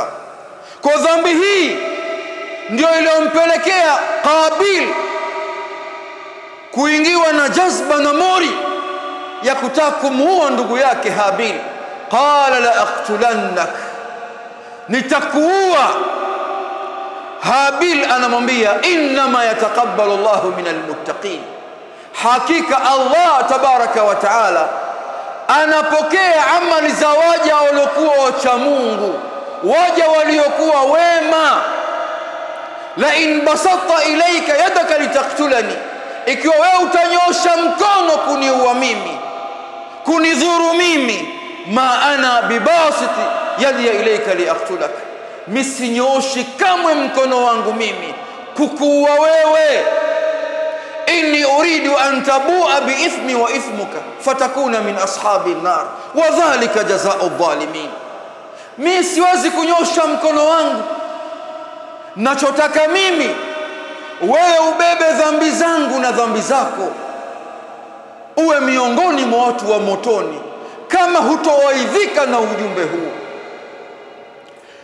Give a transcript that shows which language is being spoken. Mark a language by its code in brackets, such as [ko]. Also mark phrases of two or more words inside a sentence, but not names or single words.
[sw] Kwa dhambi hii ndio iliyompelekea Qabil kuingiwa na jazba na mori ya kutaka kumuua ndugu yake Habil. [ar] قال لأقتلنك, [sw] nitakuua. Habil anamwambia [ar] إنما يتقبل الله من المتقين, [sw] hakika Allah [ar] تبارك وتعالى [sw] anapokea amali za waja waliokuwa wacha Mungu, waja waliokuwa wema. [ar] لئن بسطت إلي يدك لتقتلني, [sw] ikiwa wewe utanyosha mkono kuniua mimi, kunidhuru mimi, [ar] ما أنا بباسط يدي إليك لأقتلك, [sw] misinyoshi kamwe mkono wangu mimi kukuua wewe. [ar] إني أريد أن تبوء بإثمي وإثمك فتكون من أصحاب النار وذلك جزاء الظالمين. [sw] Mimi siwezi kunyosha mkono wangu, nachotaka mimi wewe ubebe dhambi zangu na dhambi zako, uwe miongoni mwa watu wa motoni kama hutowaidhika na ujumbe huu.